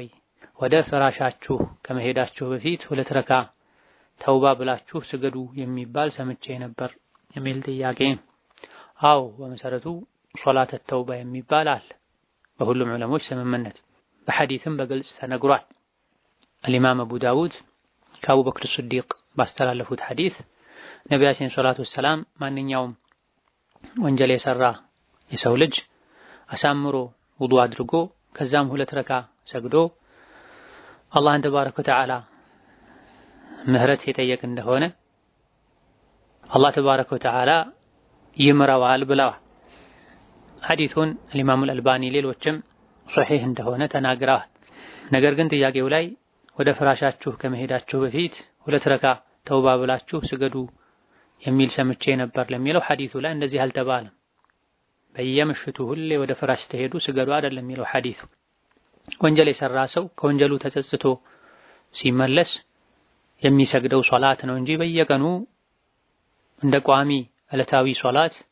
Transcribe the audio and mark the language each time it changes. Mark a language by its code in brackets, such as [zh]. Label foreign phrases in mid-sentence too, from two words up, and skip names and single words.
[am] ወደ ፍራሻችሁ ከመሄዳችሁ በፊት 2 ረካ ተውባ ብላችሁ ስገዱ የሚባል ሰምቼ ነበር የሚል ጥያቄ። አዎ በመሰረቱ ሶላት ተውባ የሚባል አለ በሁሉም ዑለሞች ስምምነት፣ በሐዲስም በግልጽ ተነግሯል። [ar] الإمام أبو داود كأبو بكر الصديق باستلالفوت حديث [am] ነቢያችን [ar] صلى الله عليه وسلم [am] ማንኛውም ወንጀል የሰራ የሰው ልጅ አሳምሮ ውዱእ አድርጎ ከዛም 2 ረካ ሰግዶ አላህን [ar] تبارك وتعالى [am] ምህረት የጠየቅ እንደሆነ አላህ [ar] تبارك وتعالى [am] ይምረዋል ብለዋል። ሐዲሱን [ar] الإمام الألباني [am] ሌሎችም ሶሒህ እንደሆነ ተናግረዋል። ነገር ግን ጥያቄው ላይ ወደ ፍራሻችሁ ከመሄዳችሁ በፊት 2 ረካ ተውባ ብላችሁ ስገዱ የሚል ሰምቼ ነበር ለሚለው ሐዲሱ ላይ እንደዚህ አልተባለም። በየምሽቱ ሁሌ ወደ ፍራሽ ተሄዱ ስገዱ አይደለም የሚለው ሐዲሱ። ወንጀል የሰራ ሰው ከወንጀሉ ተጸጽቶ ሲመለስ የሚሰግደው ሶላት ነው እንጂ በየቀኑ እንደ ቋሚ ዕለታዊ ሶላት